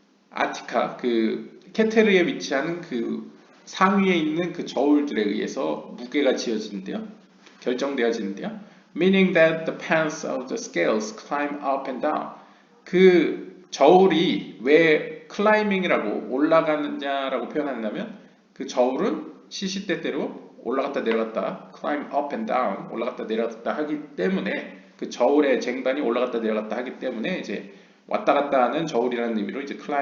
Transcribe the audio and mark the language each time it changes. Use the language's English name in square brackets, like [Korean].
[Korean] 아티카 그 케테르에 위치하는 그 상위에 있는 그 저울들에 의해서 무게가 지어지는데요. 결정되어지는데요. [English] Meaning that the pans of the scales climb up and down. [Korean] 그 저울이 왜 climbing이라고 올라가느냐라고 표현한다면 그 저울은 시시때때로 올라갔다 내려갔다 [English] climb up and down [Korean] 올라갔다 내려갔다 하기 때문에 그 저울의 쟁반이 올라갔다 내려갔다 하기 때문에 이제 왔다 갔다 하는 저울이라는 의미로 이제